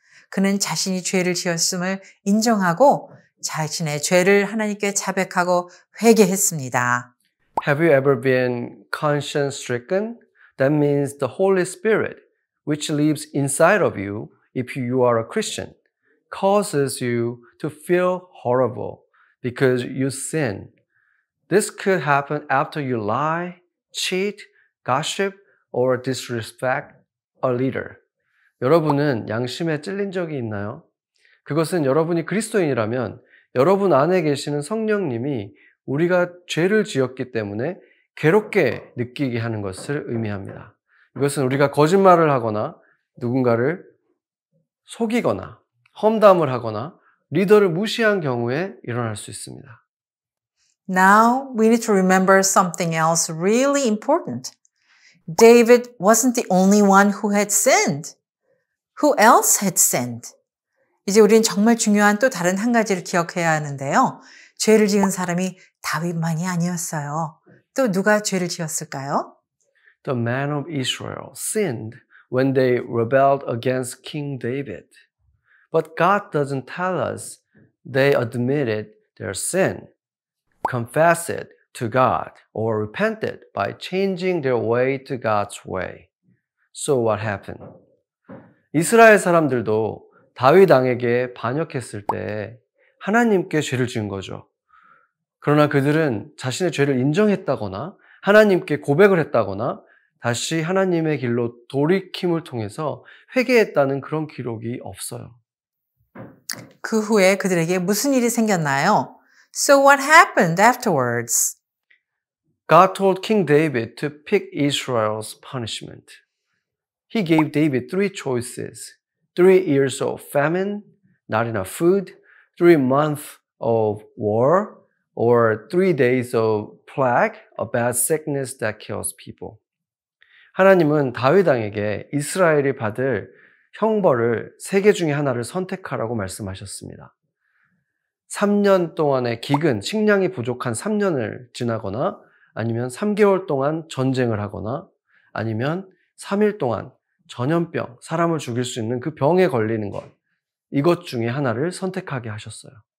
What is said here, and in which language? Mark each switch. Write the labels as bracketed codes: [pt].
[ko] 그는 자신이 죄를 지었음을 인정하고 자신의 죄를 하나님께 자백하고 회개했습니다. [en] Have you ever been conscience-stricken? That means the Holy Spirit, which lives inside of you if you are a Christian, causes you to feel horrible because you sin. This could happen after you lie, cheat, gossip, or disrespect a leader. [ko] 여러분은 양심에 찔린 적이 있나요? 그것은 여러분이 그리스도인이라면 여러분 안에 계시는 성령님이 우리가 죄를 지었기 때문에 괴롭게 느끼게 하는 것을 의미합니다. 이것은 우리가 거짓말을 하거나 누군가를 속이거나 험담을 하거나 리더를 무시한 경우에 일어날 수 있습니다. [en] Now we need to remember something else really important. David wasn't the only one who had sinned. Who else had sinned? [ko] 이제 우리는 정말 중요한 또 다른 한 가지를 기억해야 하는데요. 죄를 지은 사람이 다윗만이 아니었어요. 또 누가 죄를 지었을까요? [en] The men of Israel sinned when they rebelled against King David. But God doesn't tell us they admitted their sin, confessed it to God, or repented by changing their way to God's way. So what happened? [ko] 이스라엘 사람들도 다윗 왕에게 반역했을 때 하나님께 죄를 지은 거죠. 그러나 그들은 자신의 죄를 인정했다거나 하나님께 고백을 했다거나 다시 하나님의 길로 돌이킴을 통해서 회개했다는 그런 기록이 없어요. 그 후에 그들에게 무슨 일이 생겼나요? [en] So what happened afterwards? God told King David to pick Israel's punishment. He gave David 3 choices. 3 years of famine, not enough food, 3 months of war, or 3 days of plague, a bad sickness that kills people. [ko] 하나님은 다윗 왕에게 이스라엘이 받을 형벌을 3개 중에 하나를 선택하라고 말씀하셨습니다. 3년 동안의 기근, 식량이 부족한 3년을 지나거나 아니면 3개월 동안 전쟁을 하거나 아니면 3일 동안 전염병, 사람을 죽일 수 있는 그 병에 걸리는 것, 이것 중에 하나를 선택하게 하셨어요.